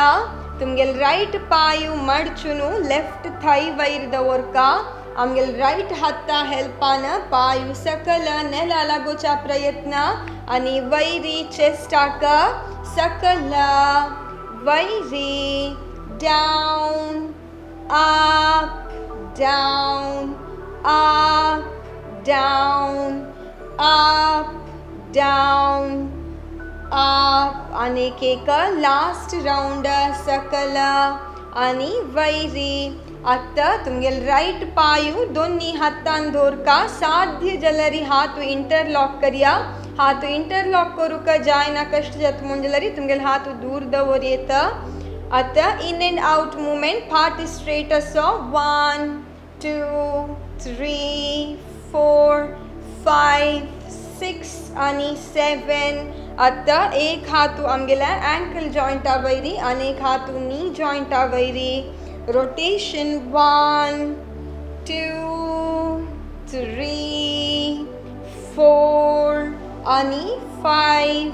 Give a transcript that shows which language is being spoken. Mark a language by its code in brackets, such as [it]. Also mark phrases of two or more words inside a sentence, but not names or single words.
[kok] तुमगेल राइट पायू मडचुनु [en] left thigh [kok] वैर दवरका आमगेल राइट हाता हेल्पान पायू सकल नेला लागोचा प्रयत्न आणि वैरी चेस्टाक सकल वैरी [en] down up down up down up down up [kok] आणि एक [en] last round [kok] सकल आणि वैरी. आता तुमगेल राइट पायू दोन्ही हातान धोरका साध्य जलरी हातू इंटरलॉक करिया. हातू इंटरलॉक करूक जायना कष्ट जात मुंजलरी तुमगेल हातू दूर दवर येत. आता [en] in and out movement [kok] फाटी स्ट्रेट असो 1 2 3 4 5 6 आणि 7. आता एक हातू आमगेला [en] ankle jointa [kok] वैरी आणि एक हातू [en] knee jointa [kok] वैरी रोटेशन 1 2 3 4 आणि 5.